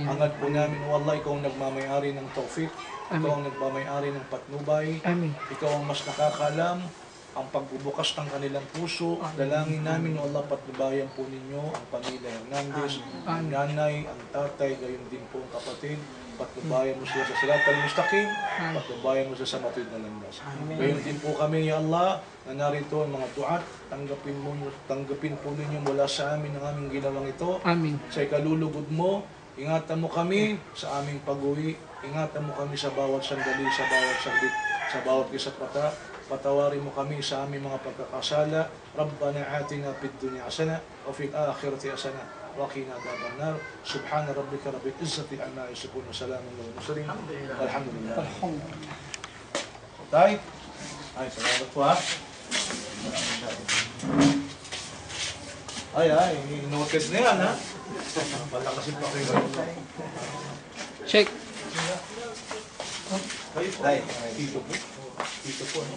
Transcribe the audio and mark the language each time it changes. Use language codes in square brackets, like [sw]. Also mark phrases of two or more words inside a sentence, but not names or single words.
[tl] Hangad po namin, O Allah, ikaw ang nagmamayari ng tawfiq, ikaw ang nagmamayari ng patnubay, Amin. ikaw ang mas nakakalam ang pagbubukas ng kanilang puso. Dalangin namin, O Allah, patnubayan po ninyo ang pamilya Hernandez, ang nanay, ang tatay, gayon din po ang kapatid. Patnubayan mo sila sa [ar] الصراط المستقيم, [tl] patnubayan mo sila sa matuwid na landas. Gayon din po kami, Ya Allah, na narito ang mga duat, tanggapin po ninyo mula sa amin ang aming ginawang ito. Amin. Sa ikalulugod mo, ingatan mo kami sa aming pag-uwi, ingatan mo kami sa bawat sandali, sa bawat saglit, sa bawat isa't mata. Patawarin mo kami sa aming mga pagkakasala. [ar] ربنا آتنا في الدنيا حسنة وفي الآخرة حسنة وقنا عذاب النار سبحان ربك رب العزة عما يصفون وسلام على المرسلين والحمد لله. [tl] Tay, ay salamat po ha. Ay, noted na yan ha. Palakasin pa kayo. Shake. Kayo po. Tay, tito po. Tito po. Ano?